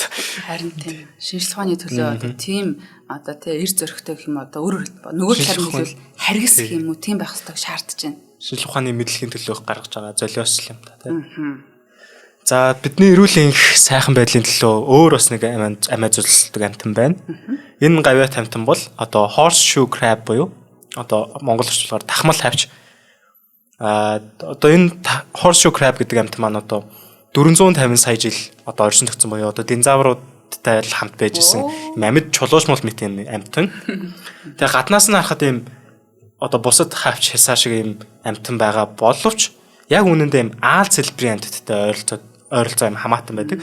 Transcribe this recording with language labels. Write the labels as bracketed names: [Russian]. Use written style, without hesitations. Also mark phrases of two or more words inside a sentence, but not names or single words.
[Mongolian] Харин тийм шинжлэх ухааны төлөө тийм эр зөрөгтэй гэх юм өөрөөр нөгөө талаар нь хэлвэл харгас гэх юм уу тийм байх хэрэгтэй шаардж байна. Шинжлэх ухааны мэдлэгийн төлөө гаргаж байгаа золиос юм та тийм. За бидний эрүүл энх сайхан байдлын төлөө өөр бас нэг амиа зулсдаг амтан байна. Энэ гавьяат амтан бол [English] horseshoe crab [Mongolian] буюу монгол орчуулгаар тахмал хавч. Энэ [English] horseshoe crab [Mongolian] гэдэг амтан маань 450 сая жил оршин тогтсон буюу динозавруудтай л хамт байж исэн амьд чулуушмал мэт юм амтан. Тэгээ гаднаас нь харахад ийм бусад хавч хясаа шиг ийм амтан байгаа боловч яг үнэндээ ийм аал цэлбэрийн амьтдтай ойролцоо ийм хамаатан байдаг.